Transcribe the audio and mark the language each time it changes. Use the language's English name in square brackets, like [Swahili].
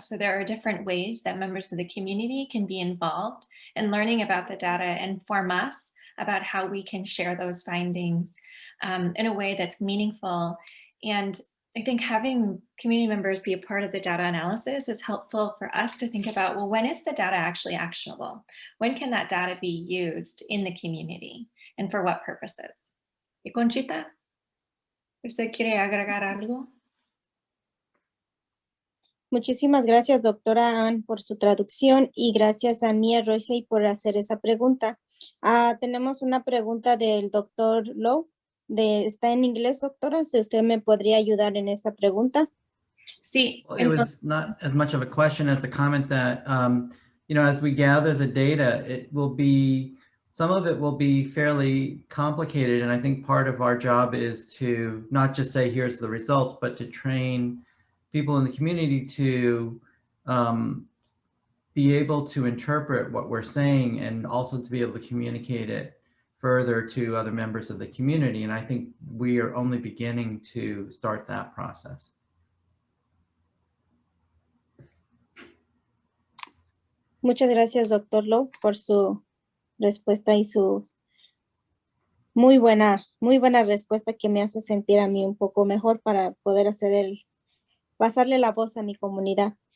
[English] So there are different ways that members of the community can be involved in learning about the data and inform us about how we can share those findings in a way that's meaningful. And I think having community members be a part of the data analysis is helpful for us to think about, well, when is the data actually actionable? When can that data be used in the community and for what purposes? [Spanish] ¿Y Conchita? ¿Usted quiere agregar algo? Muchísimas gracias, doctora Ann, por su traducción y gracias a Mia Roisey por hacer esa pregunta. Tenemos una pregunta del doctor Lowe. Está en inglés, doctora. Si usted me podría ayudar en esta pregunta. Sí. [English] Well, it was not as much of a question as a comment that, as we gather the data, some of it will be fairly complicated. And I think part of our job is to not just say, here's the results, but to train people in the community to be able to interpret what we're saying and also to be able to communicate it further to other members of the community. And I think we are only beginning to start that process. [Spanish] Muchas gracias, doctor Lowe, por su respuesta y su muy buena respuesta que me hace sentir a mí un poco mejor para poder pasarle la voz a mi comunidad.